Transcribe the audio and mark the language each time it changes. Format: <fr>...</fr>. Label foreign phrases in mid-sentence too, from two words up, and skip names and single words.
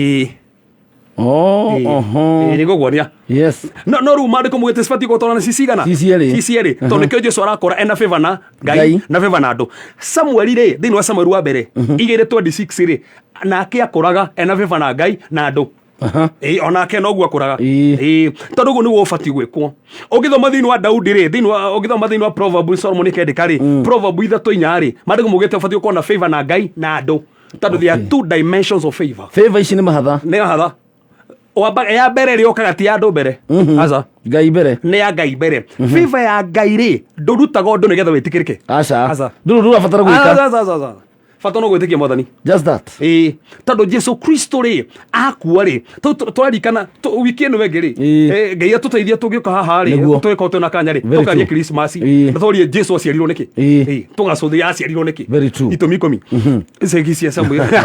<ki>nĩgũguonia no rĩu Mariko mugĩte cibatiĩ gũtwarana cicigana cicierĩ tondũ nĩkĩo Jesu arakora ena favor na Ngai na favor na andũ Samueli rĩ thĩinĩ wa Samueli wa mbere 2:26 rĩ nake akũraga ena favor na Ngai na andũ onake noguo akũraga tondũ ũguo nĩguo ũbatiĩ gwĩkwo ũgĩthoma thĩinĩ wa Daudi rĩ ũgĩthoma thĩinĩ wa Proverbs Solomon kĩandĩka rĩ Proverbs 3:4 rĩ Mariko mugĩte ũbatiĩ gũkorwo na favor na Ngai na andũ tondũ</ki> <en>there are two dimensions of favor</en> <ki>ici nĩ mahatha ya mbere rĩ okaga ti ya andũ mbere aca Ngai mbere nĩ ya Ngai mbere favor ya Ngai rĩ ndũrutaga ũndũ nĩgetha wĩtĩkĩrĩke aca ndũrabatara gwĩka bata no gwĩtĩkia Mwathani</ki> <en>just that</en> <ki>tondũ Jesu Kristo rĩ akua rĩ twarikana wiki ĩno ĩngĩ rĩ Ngai atũteithia tũngĩũka haha rĩ tũgĩkorwo twĩna kanya rĩ tũkaria Christmas na tũrie Jesu aciarirwo nĩkĩ tũgacũthia aciarirwo nĩkĩ itũmi 10 icegi cia Samuel</ki>